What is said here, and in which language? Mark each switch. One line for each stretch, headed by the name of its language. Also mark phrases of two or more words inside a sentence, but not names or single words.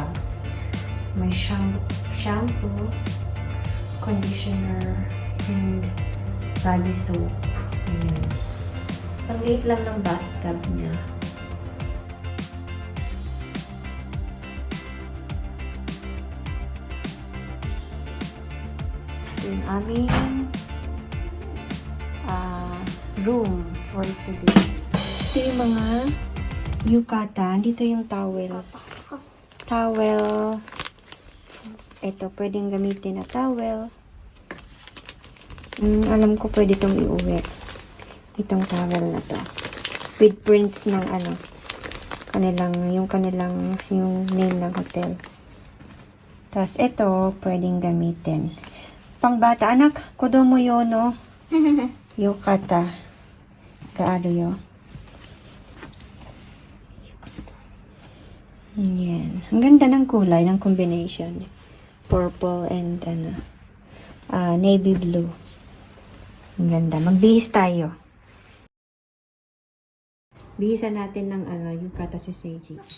Filipino: May shampoo, conditioner, and
English: body soap.
Filipino: Ayan. Ang liit lang ng bathtub niya. Yung aming
English: room for today.
Filipino: Ito yung mga yukata. Dito yung towel. Towel. Ito, pwedeng gamitin na towel. Alam ko pwede itong iuwi. Itong towel na to.
English: With prints
Filipino: ng ano, yung name ng hotel. Tapos ito, pwedeng gamitin. Pangbata, anak,
Japanese: 子供用の? Yukata. カードよ. Yan.
Filipino: Ang ganda ng kulay, ng combination.
English: Purple and navy blue.
Filipino: Ang ganda. Magbihis tayo. Bihisan natin ng yukata si Seiji.